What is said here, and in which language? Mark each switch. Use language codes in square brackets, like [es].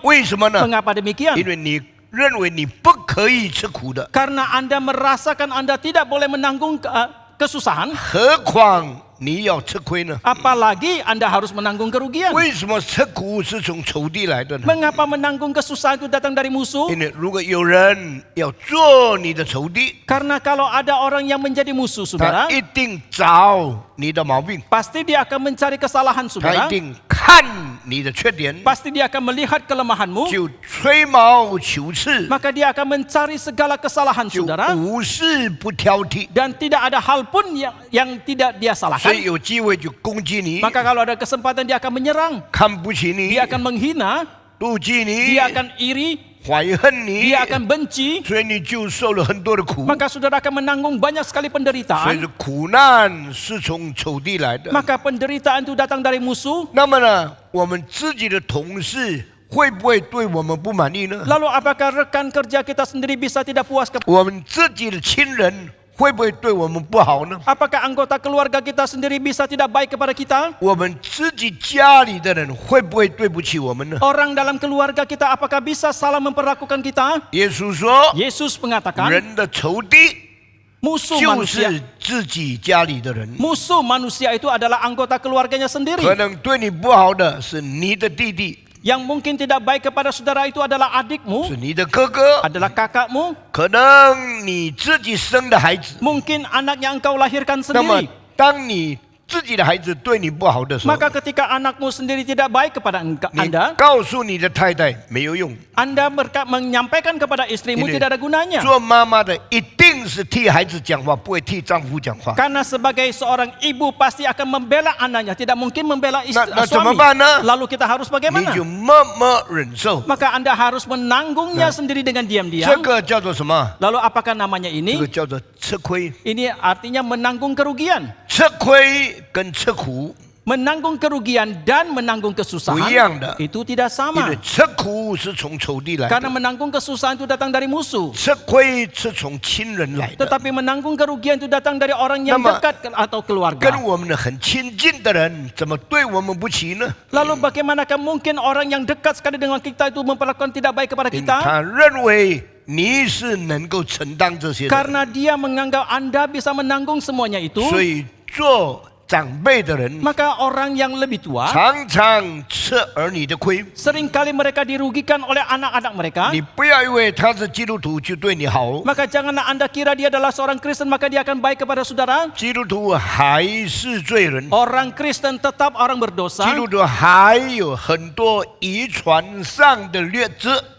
[zh] 为什么呢？ [id] Mengapa demikian? [zh] 因为你认为你不可以吃苦的， [id] Karena Anda merasakan Anda tidak boleh menanggung kesusahan, [zh] 何况你要吃亏呢？ [id] apalagi Anda harus menanggung kerugian. [zh] 为什么吃苦是从仇敌来的呢？ [id] Mengapa menanggung kesusahan itu datang dari musuh? [zh] 因为如果有人要做你的仇敌， [id] Karena kalau ada orang yang menjadi musuh [zh] 他 [id] saudara, [zh] 一定找你的毛病， [id] pasti dia akan mencari kesalahan [zh] 他 [id] saudara, [zh] 一定看你的缺点， [id] pasti dia akan melihat kelemahanmu, [zh] 就吹毛求疵， [id] maka dia akan mencari segala kesalahan [zh] 就 [id] saudara, [zh] 无事不挑剔， [id] dan tidak ada hal pun yang tidak dia [zh] 所 [id] salahkan. [zh] 以有机会就攻击你， [id] Maka kalau ada kesempatan dia akan menyerang, [zh] 看不起你， [id] dia akan menghina, [zh] 妒忌你， [id] dia akan iri, [zh] 怀恨你， [id] dia akan benci, [zh] 所以你就受了很多的苦。 [id] maka saudara akan menanggung banyak sekali [zh] 所以 [id] penderitaan. [zh] 说苦难是从仇敌来的。 [id] Maka penderitaan itu datang dari musuh. [zh] 那么呢，我们自己的同事会不会对我们不满意呢？ [id] Lalu apakah rekan kerja kita sendiri bisa tidak puas? [zh] 我们自己的亲人会不会对我们不好呢？ [id] Apakah anggota keluarga kita sendiri bisa tidak baik kepada kita? [zh] 我们自己家里的人会不会对不起我们呢？ [id] Orang dalam keluarga kita apakah bisa salah memperlakukan kita? [zh] 耶稣说， [id] Yesus mengatakan [zh] 人的仇敌 [id] musuh [zh] 就 [id] manusia. [zh] 是自己家里的人。 [id] Musuh manusia itu adalah anggota keluarganya [zh] 可 [id] sendiri. [zh] 能对你不好的是你的弟弟， [id] Yang mungkin tidak baik kepada saudara itu adalah adikmu, [zh] 是你的哥哥， [id] adalah kakakmu, [zh] 可能你自己生的孩子。 [id] mungkin anak yang engkau lahirkan [zh] 那么 [id] sendiri. [zh] 当你自己的孩子对你不好的时候， [id] Maka ketika anakmu sendiri tidak baik kepada [zh] 你 [id] Anda, [zh] 告诉你的太太没有用。 [id] Anda menyampaikan kepada istrimu Ini. tidak ada gunanya. [zh] 做妈妈的一定是替孩子讲话，不会替丈夫讲话。 [id] Karena sebagai seorang ibu pasti akan membela anaknya, tidak mungkin membela Nah, suami. bagaimana? Lalu kita harus [zh] 你 [id] bagaimana? [zh] 就默默忍受， [id] Maka Anda harus menanggungnya sendiri dengan [zh] 这 [id] diam-diam. [zh] 个叫做什么？ [id] Lalu apakah namanya [zh] 这 [id] ini? [zh] 个叫做吃亏。 [id] Ini artinya menanggung kerugian. [zh] 吃亏跟吃苦， [id] Menanggung kerugian dan menanggung [zh] 不一 [id] kesusahan [zh] 样的。 [id] itu tidak [zh] 因 [id] sama. [zh] 为吃苦是从仇敌来 [id] Karena [zh] 的， [id] menanggung kesusahan itu datang dari musuh. [zh] 吃亏是从亲人来的。 [id] Tetapi menanggung kerugian itu datang dari orang yang Nama- dekat atau [zh] 跟 [id] keluarga. [zh] 我们的很亲近的人，怎么对我们不起呢？ [id] Lalu bagaimanakah mungkin orang yang dekat sekali dengan kita itu memperlakukan tidak baik kepada [zh] 因为 [id] kita? [zh] 他认为你是能够承担这些的， [id] Karena dia menganggap Anda bisa menanggung semuanya itu. [zh] 所以做长辈的人 [id] Maka orang yang lebih tua [zh] 常常吃儿女的亏。 [id] seringkali mereka dirugikan oleh anak-anak mereka. [zh] 你不要以为他是基督徒就对你好， [id] Maka janganlah Anda kira dia adalah seorang Kristen maka dia akan baik kepada saudara. [zh] 基督徒还是罪人， [id] Orang Kristen tetap orang berdosa. [zh] 基督徒还有很多遗传上的劣质。